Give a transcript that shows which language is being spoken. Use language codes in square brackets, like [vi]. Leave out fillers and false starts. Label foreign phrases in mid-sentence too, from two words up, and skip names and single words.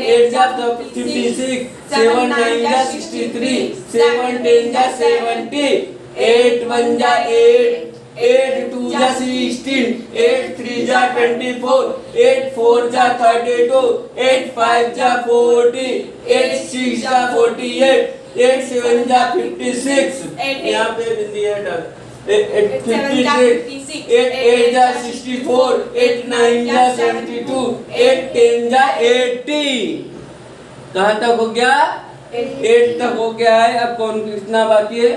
[hi] 8 जा 56 7 9 जा 63 7 10 जा 70 8 1 जा 8 8 2 जा 16 8 3 जा 24 8 4 जा 32 8 5 जा 40 8 6 जा 48 8 7 जा 56 यहाँ पे बिंदी है डर 56 8 जा 64 8 9 जा 72 8 10 जा 80 कहाँ तक हो गया 8 तक हो गया है। अब कौन कितना बाकी है।